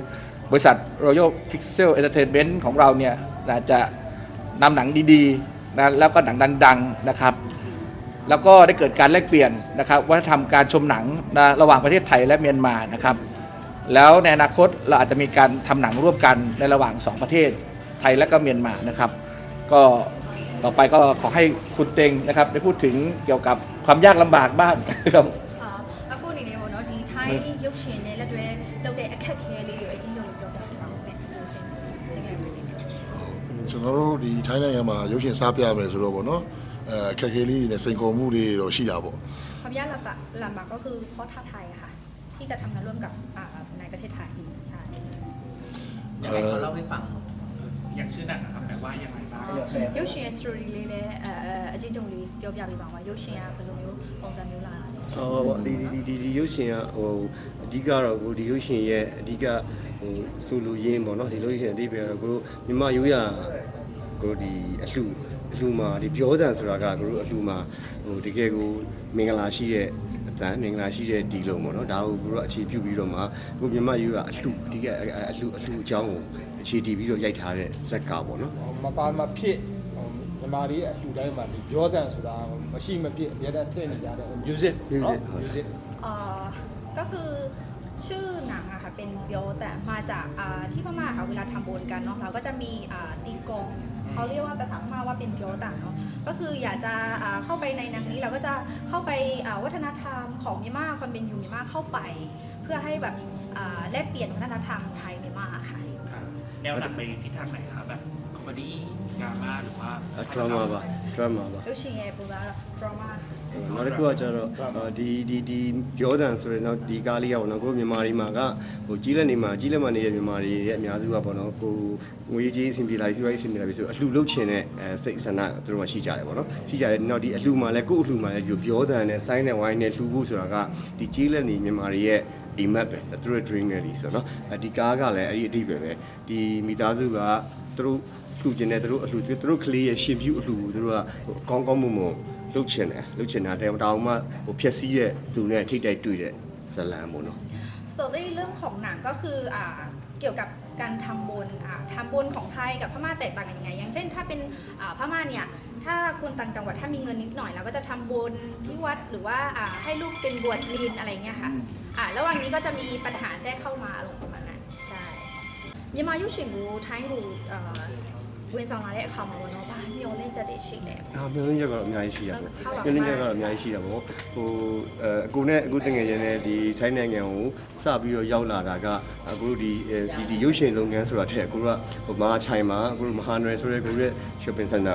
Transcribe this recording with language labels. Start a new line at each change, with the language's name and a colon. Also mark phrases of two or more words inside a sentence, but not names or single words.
Thai: บริษัท Royal Pixel Entertainment ของเราเนี่ยนะจะนำหนังดีๆนะแล้วก็หนังดังๆนะครับแล้วก็ได้เกิดการแลกเปลี่ยนนะครับวัฒนธรรมการชมหนังนะระหว่างประเทศไทยและเมียนมานะครับแล้วในอนาคตเราอาจจะมีการทำหนังร่วมกันในระหว่าง2ประเทศไทยและก็เมียนมานะครับก็ต่อไปก็ขอให้คุณเต็งนะครับได้พูดถึงเกี่ยวกับความยากลำบากบ้างครับ
Burmese: အခုအနေနဲ့ပေါ့နော်ဒီထိုင်းရုပ်ရှင်နဲ့လက်တွဲလုပ်တဲ့အခက်အခဲလေးတွေအချင်းချင်းပြောပြပါဦးနဲ့ကျွန် တော်တို့ဒီထိုင်းနိုင်ငံမှာရုပ်ရှင်စားပြမယ်ဆိုတော့ပေါ့နော်အခက်အခဲလေးတွေနဲ့စိန်ခေါ်မှုတွေတော့ရှိတာပေါ့
Thai: ความยากลำบากก็คือข้อท้าทายค่ะที่จะทำงานร่วมกับในประเทศไทยใช่ อยากให้เขาเล่าให้ฟังอย่างชื่อหนังนะครับแต่ว่ายังไงบ้าง
Burmese: ရုပ်ရှင်ရဲ့ story လေးလည်းအချင်းချင်းလေးပြောပြပေးပါဦးရုပ်ရှင်ကဘယ်လိုမျိုးပုံစံမျိုးလာတာလဲ ဒီရုပ်ရှင်ကအဓိကတော့ဒီရုပ်ရှင်ရဲ့အဓိကဆိုလိုရင်းပေါ့နော်ဒီရုပ်ရှင်အဓိပ္ပာယ်ကတော့မြန်မာရိုးရာဒီအလှမှာဒီပြောတန်ဆိုတာကအလှမှာတကယ်ကိုမင်္ဂလာရှိတဲ့အတန်မင်္ဂလာရှိတဲ့ဒီလုံးပေါ့နော်ဒါကိုအခြေပြုပြီးတော့မှမြန်မာရိုးရာအဓိကအလှအကြောင်းကိုအခြေတည်ပြီးတော့ရိုက်ထားတဲ့ဇက်ကပေါ့နော် မပါမဖြစ်မြန်မာတွေအလှူတိုင်းမှာဒီပြောတန်ဆိုတာမရှိမဖြစ်အများတန်းထည့်နေကြတဲ့ music
Thai: ก็คือชื่อหนังอะค่ะเป็นเบียวแต่มาจากที่พม่าค่ะเวลาทำบุญกันเนาะเราก็จะมีตีกงเขาเรียกว่าภาษาพม่าว่าเป็นเบียวแต่เนาะก็คืออยากจะเข้าไปในหนังนี้เราก็จะเข้าไปวัฒนธรรมของเมียนมาความเป็นอยู่เมียนมาเข้าไปเพื่อให้แบบแลกเปลี่ยนวัฒนธรรมไทยเมียนมาค่ะ แนวหนังไปทิศทางไหนคะแบบคอมเมดี้ดราม่าหรือว่า
Burmese: ဒရာမာပါ ရုပ်ရှင်ရဲ့ပုံစံကတော့ drama နောက်တစ်ခုကကျတော့ဒီပြောတန်ဆိုရင်တော့ဒီကားလေးကပေါ့နော်ကိုမြန်မာတွေမှာကကြီးလက်မှာနေတဲ့မြန်မာတွေရဲ့အများစုကပေါ့နော်ကိုငွေကြေးအဆင်ပြေ လာစီးပွားရေးအဆင်ပြေလာပြီဆိုအလှလုပ်ချင်တဲ့စိတ်ဆန္ဒသူတို့မှရှိကြတယ်ပေါ့နော်ရှိကြတယ်နောက်ဒီအလှမှာလည်းကို့အလှမှာလည်းဒီလိုပြောတန်နဲ့ဆိုင်းနဲ့ဝိုင်းနဲ့လှူဖို့ဆိုတာကဒီကြီးလက်နေမြန်မာတွေရဲ့ဒီ map ပဲ
English: through dream
Burmese: လေးဆိုတော့ဒီကားကလည်းအဲ့ဒီအတိပဲဒီမိသားစုကသူတို့လှူကျင်တဲ့သူတို့ကလေးရဲ့ရှင်ပြူအလှသူတို့ကကောင်းမွန်လှုပ်ချင်တာတဲတောင်မှဖြက်စီးတဲ့သူနဲ့ထိတ်တိုက်တွေ့တဲ့ဇလံပေါ့နော်
Thai: ส่วนเรื่องของหนังก็คือเกี่ยวกับการทำบุญของไทยกับพม่าแตกต่างกันยังไงอย่างเช่นถ้าเป็นพม่าเนี่ยถ้าคนต่างจังหวัดถ้ามีเงินนิดหน่อยเราก็จะทำบุญที่วัดหรือว่าให้ลูกเป็นบวชเรียนอะไรเงี้ยค่ะระหว่างนี้ก็จะมีปัญหาแทรกเข้ามาอารมณ์ประมาณนั้นใช่
Burmese: မြန်မာရုပ်ရှင်ကိုထိုင်းကိုဝင်ဆောင်လာတဲ့အခါမှာပေါ့နော်။ဘာမျောလင့်ချက်တွေရှိလဲ။ မျောလင်းချက်ကတော့အများကြီးရှိတာပေါ့ ဟုတ်ပါဘူး မျောလင်းချက်ကတော့အများကြီးရှိတာပေါ့အကူနဲ့အခုတငယ်ချင်းနဲ့ဒီထိုင်းနိုင်ငံကိုစပြီးတော့ရောက်လာတာကအခုဒီရုပ်ရှင်လုပ်ငန်းဆိုတာထက်အခုကမဟာချိုင်မှာအခုမဟာနွယ်ဆိုတဲ့ကိုရဲ့
English: shopping center